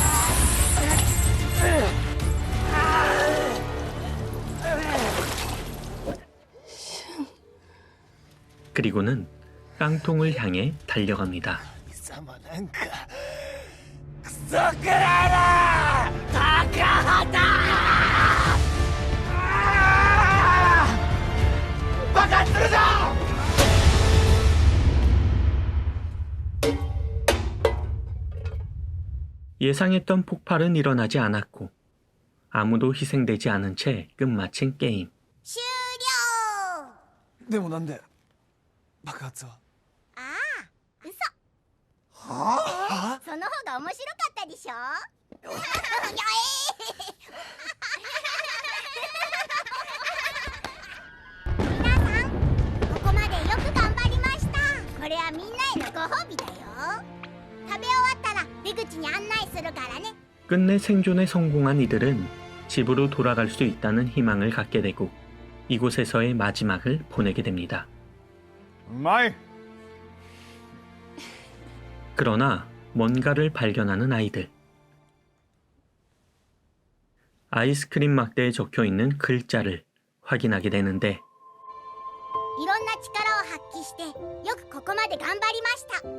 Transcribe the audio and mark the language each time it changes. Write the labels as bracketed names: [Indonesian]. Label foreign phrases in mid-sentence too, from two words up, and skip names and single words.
[Korean] 그리고는 깡통을 향해 달려갑니다. [Japanese] 貴様なんかクソくらえだ。高畑。爆発するぞ。 [Korean] 예상했던 폭발은 일어나지 않았고 아무도 희생되지 않은 채 끝마친 게임. [Japanese] 終了。でもなんで爆発は？ああ、嘘。はあ？その方が面白かったでしょ？皆さん、ここまでよく頑張りました。これはみんなへのご褒美だよ。食べ終わったら出口に案内するからね。 [Korean] 끝내 생존에 성공한 이들은 집으로 돌아갈 수 있다는 희망을 갖게 되고 이곳에서의 마지막을 보내게 됩니다. [Japanese] うまい。 [Korean] 그러나 뭔가를 발견하는 아이들. 아이스크림 막대에 적혀있는 글자를 확인하게 되는데 [Japanese] いろんな力を発揮してよくここまで頑張りました。